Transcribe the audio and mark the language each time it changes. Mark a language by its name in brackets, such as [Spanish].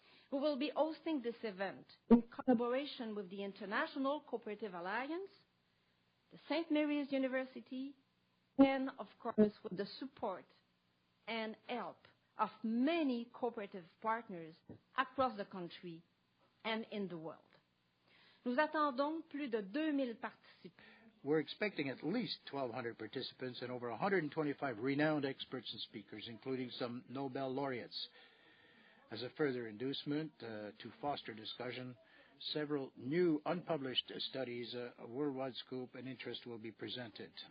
[English] We will be hosting this event in collaboration with the International Cooperative Alliance, the St. Mary's University, and, of course, with the support and help of many cooperative partners across the country and in the world. [French] Nous attendons plus de 2,000 participants. [English] We're expecting at least 1,200 participants and over 125 renowned experts and speakers, including some Nobel laureates. As a further inducement to foster discussion, several new unpublished studies of worldwide scope and interest will be presented.